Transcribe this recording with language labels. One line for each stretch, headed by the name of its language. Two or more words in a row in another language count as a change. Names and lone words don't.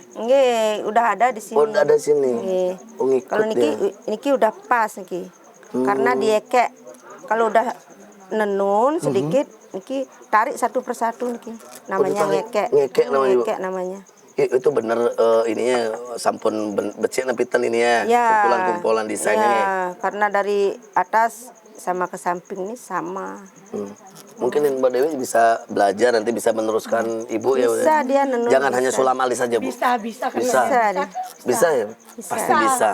Indonesian: Nggih, udah ada di sini. Oh, udah ada sini. Nggih. Oh, ngikut Kalau niki dia. niki udah pas niki. Karena diekek. Kalau udah nenun sedikit niki tarik satu persatu niki. Namanya tarik. ngekek. Ngekek namanya, Bu. Ngekek namanya. Itu bener ininya sampun becek nepitan ini ya. Ya. Kumpulan-kumpulan desainnya Ya, nih. karena dari atas sama ke samping ini sama. Mungkin Mbak Dewi bisa belajar nanti bisa meneruskan Ibu ya. Bu, ya. Bisa dia nenun. Jangan hanya bisa. sulam alis saja Bu. Bisa. Bisa. Bisa. Bisa ya? Bisa. Pasti bisa.